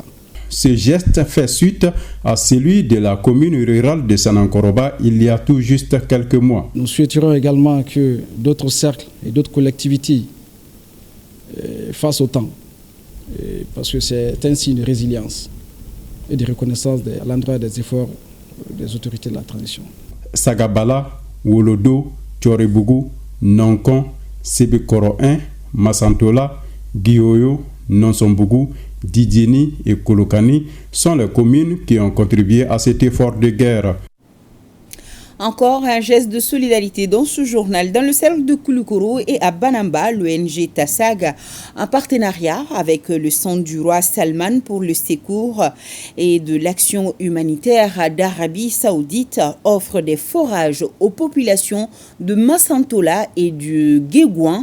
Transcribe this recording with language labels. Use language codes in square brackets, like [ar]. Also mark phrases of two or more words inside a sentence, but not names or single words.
[fr] Ce geste fait suite à celui de la commune rurale de Sanankoroba il y a tout juste quelques mois. Nous souhaiterions également que d'autres cercles et d'autres collectivités fassent autant, parce que c'est un signe de résilience et de reconnaissance à l'endroit des efforts des autorités de la transition. Sagabala, Wolodo, Tchorebougou, Nankon, Sebekoro 1, Massantola, Guioyo, Nonsombougou, Didieni et Kolokani sont les communes qui ont contribué à cet effort de guerre. Encore un geste de solidarité dans ce journal. Dans le cercle de Koulikoro et à Banamba, l'ONG Tassag, en partenariat avec le Centre du roi Salman pour le secours et de l'action humanitaire d'Arabie Saoudite, offre des forages aux populations de Massantola et du Guégouin.